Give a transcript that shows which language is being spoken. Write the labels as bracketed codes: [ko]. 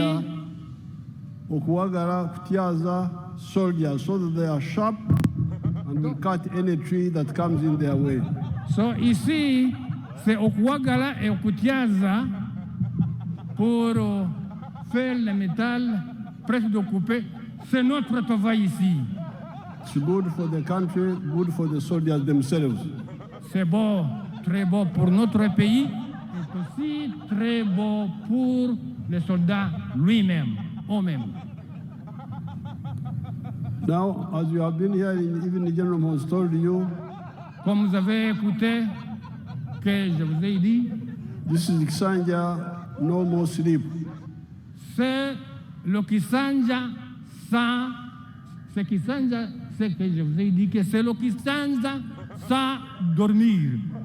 [en] are Okuagara, Oktiaza soldiers, so that they are sharp and will cut any tree that comes in their way. [fr] ici, c'est Okuagara et Okutiaza pour faire le métal presque de couper. C'est notre travail ici. [en] It's good for the country, good for the soldiers themselves. [fr] C'est beau, très beau pour notre pays et aussi très beau pour les soldats lui-même, eux-mêmes. [en] Now, as you have been hearing, even the general has told you, [fr] Comme vous avez écouté, que je vous ai dit, [en] this is Kisanja, no more sleep. [fr] c'est le Kisanja sans, c'est Kisanja, c'est que je vous ai dit que c'est le Kisanja sans dormir.